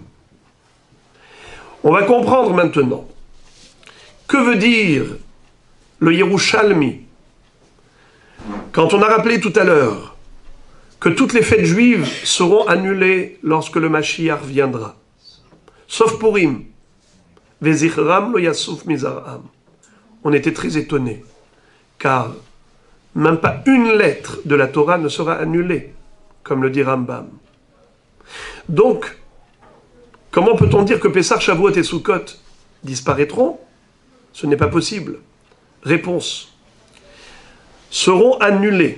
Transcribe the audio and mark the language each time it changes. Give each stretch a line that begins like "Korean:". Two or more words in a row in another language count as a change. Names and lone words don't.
French: On va comprendre maintenant que veut dire le Yerushalmi quand on a rappelé tout à l'heure que toutes les fêtes juives seront annulées lorsque le Mashiach viendra, sauf Purim.
Hebrew: וזכרם לא יסוף מזרעם.
French: On était très étonnés, car même pas une lettre de la Torah ne sera annulée, comme le dit Rambam. Donc, comment peut-on dire que Pessah, Shavuot et Sukkot disparaîtront? Ce n'est pas possible. Réponse. Seront annulés.